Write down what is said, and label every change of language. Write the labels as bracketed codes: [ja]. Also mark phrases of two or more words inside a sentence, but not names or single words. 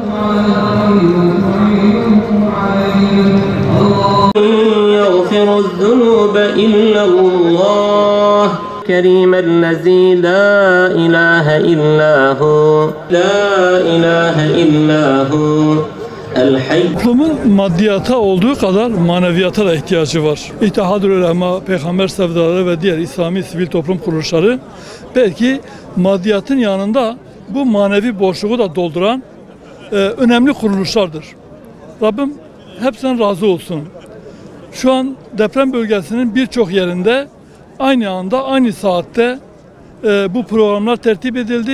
[ar] يغفر الذنوب إلا الله كريم الذي لا إله إلا هو لا إله إلا هو الحي. [tr] Toplumun maddiyata olduğu kadar maneviyata da ihtiyacı var. İttihad-ül Ulema, Peygamber sevdaları ve diğer İslami sivil toplum kuruluşları belki maddiyatın yanında bu manevi boşluğu da dolduran önemli kuruluşlardır. Rabbim hepsinden razı olsun. Şu an deprem bölgesinin birçok yerinde aynı anda, aynı saatte bu programlar tertip edildi.